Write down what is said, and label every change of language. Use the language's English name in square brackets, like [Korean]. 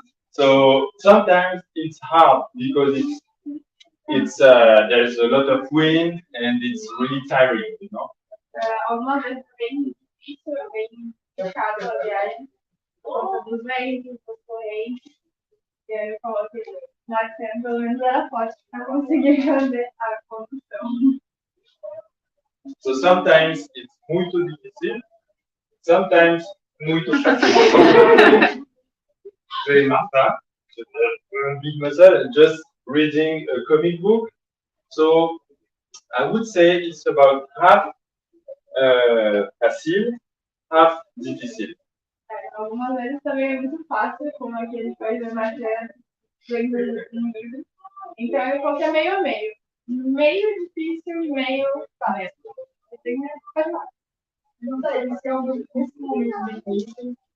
[English] So sometimes it's hard because it's there's a lot of wind and it's really tiring, you know. [Portuguese] Algumas vezes bem difícil, bem puxado a viagem, por conta dos ventos, das correntes. E aí eu falou que na cena pelo menos era forte para conseguir fazer a condução. [English] So sometimes it's [Portuguese] muito difícil, [English] sometimes [Portuguese] muito fácil. [English] Say Martha, big muscle, just reading a comic book. So I would say it's about half fácil, half difícil. [Portuguese] Algumas vezes também é muito fácil, como aqui a gente pode ver mais lendo um livro. Então eu coloquei meio a meio. Meio difícil e meio fácil. Tem que fazer lá. Não sei se é um momento difícil.